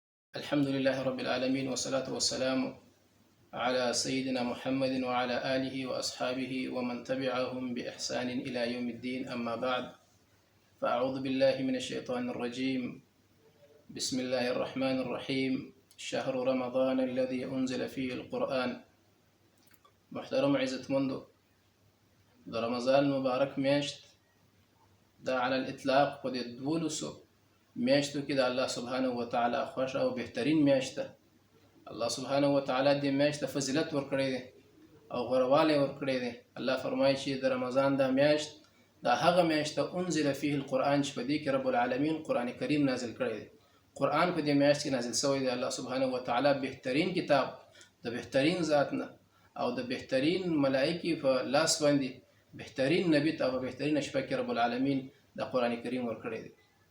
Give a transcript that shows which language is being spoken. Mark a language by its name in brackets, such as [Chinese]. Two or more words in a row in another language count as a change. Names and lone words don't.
[Arabic] الحمد لله رب العالمين والصلاة والسلام على سيدنا محمد وعلى آله وأصحابه ومن تبعهم بإحسان إلى يوم الدين. أما بعد، فأعوذ بالله من الشيطان الرجيم. بسم الله الرحمن الرحيم. شهر رمضان الذي أنزل فيه القرآن. [Pashto] محترم عزت مندو، د رمضان المبارک میاشت دا [Arabic] على الإطلاق [Pashto] په د 12 میاشتو کې د [Arabic] الله سبحانه وتعالى [Pashto] خوښه او بهترین میاشت ده. [Arabic] الله سبحانه وتعالى [Pashto] دې میاشت فضیلت ورکړی دی او غوروالی ورکړی دی. الله فرمایي چې د رمضان دا میاشت دا هغه میاشت ده [Arabic] انزل فيه القرآن [Pashto] چې په دې کې [Arabic] رب العالمین [Pashto] قرآن کریم نازل کړی دی. قرآن په دې میاشت کې نازل شوی دی. [Arabic] الله سبحانه وتعالى [Pashto] بهترین کتاب د بهترین ذات نه او د بهترین ملائکې په لاس باندې بهترین نبی ته په بهترین شپه کې [Arabic] رب العالمین [Pashto] د قرآن کریم ورکړی دی.